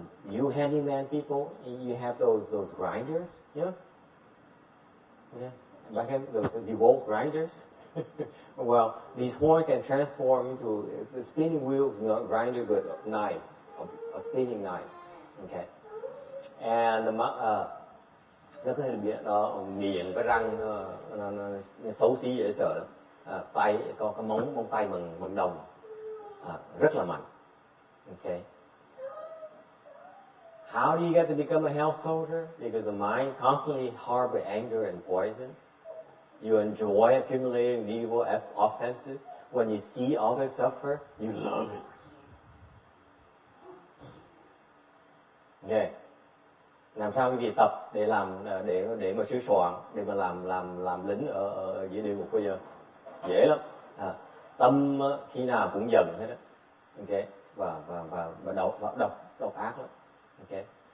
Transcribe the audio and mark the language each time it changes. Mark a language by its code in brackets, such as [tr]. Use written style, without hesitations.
[en] You handyman people, you have those grinders, yeah? Yeah, back then those DeWalt grinders. Well, these horns can transform into the spinning wheels, not grinder, but knives, a spinning knives. [vi] Okay, and nó có thể bị nó miệng cái răng nó xấu xí dễ sợ lắm. Tay có cái móng tay bằng đồng, rất là mạnh. Okay. [en] How do you get to become a hell soldier? Because the mind constantly harbors anger and poison. You enjoy accumulating evil offenses. When you see others suffer, you love it. Okay. [vi] Làm sao quý vị tập để làm để mà sửa soạn, để mà làm lính ở dưới địa ngục bây giờ? Dễ lắm. Tâm khi nào cũng giận hết đó. Okay. Và độc ác lắm. Okay.